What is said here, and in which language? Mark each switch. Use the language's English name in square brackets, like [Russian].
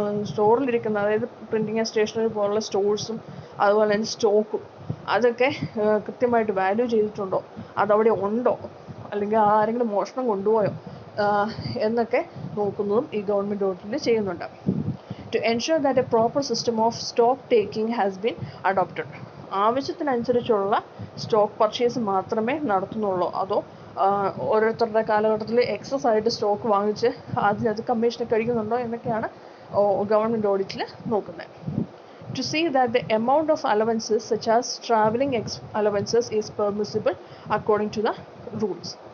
[Malayalam] സ്റ്റോറിലിരിക്കുന്ന, അതായത് printing and stationery പോലുള്ള സ്റ്റോഴ്സും അതുപോലെ തന്നെ സ്റ്റോക്കും അതൊക്കെ കൃത്യമായിട്ട് വാല്യൂ ചെയ്തിട്ടുണ്ടോ, അതവിടെ ഉണ്ടോ, അല്ലെങ്കിൽ ആരെങ്കിലും മോഷണം കൊണ്ടുപോയോ എന്നൊക്കെ നോക്കുന്നതും ഈ ഗവൺമെൻറ് ഓഡിറ്റിൽ ചെയ്യുന്നുണ്ട്. [English] To ensure that a proper system of stock taking has been adopted. [Malayalam] ആവശ്യത്തിനനുസരിച്ചുള്ള stock purchase മാത്രമേ നടത്തുന്നുള്ളൂ, അതോ ഓരോരുത്തരുടെ കാലഘട്ടത്തിൽ എക്സസ് ആയിട്ട് സ്റ്റോക്ക് വാങ്ങിച്ച് അതിനകത്ത് കമ്മീഷനൊക്കെ കഴിക്കുന്നുണ്ടോ എന്നൊക്കെയാണ് ഗവൺമെൻറ് ഓഡിറ്റിൽ നോക്കുന്നത്. [English] To see that the amount of allowances such as travelling allowances is permissible according to the rules.